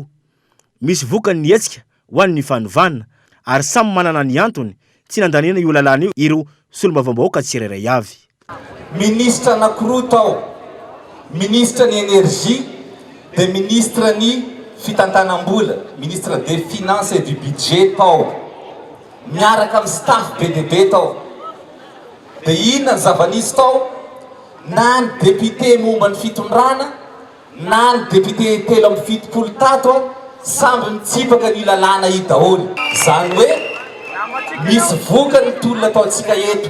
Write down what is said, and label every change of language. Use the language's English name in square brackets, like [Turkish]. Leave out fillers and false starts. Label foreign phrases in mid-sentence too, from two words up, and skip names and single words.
[Malagasy] Misy vokany ny hetsika ho an'ny fanovana, ary samy manana ny antony tsy nandaniana io lalàna io ireo solombavambahoaka tsirairay avy. Ministra anankiroa tao, ministra ny énergie dia ministra ny fitantanam-bola, [French] ministre des finances et du budget [Malagasy] tao, miaraka amin'ny staff BDB tao. Dia inona ny zava-nisy tao? Na ny député momba ny fitondrana, na ny député 77 samby mitsipaka ny lalàna io daholo. Zany hoe misy vokany tolona ataontsika eto.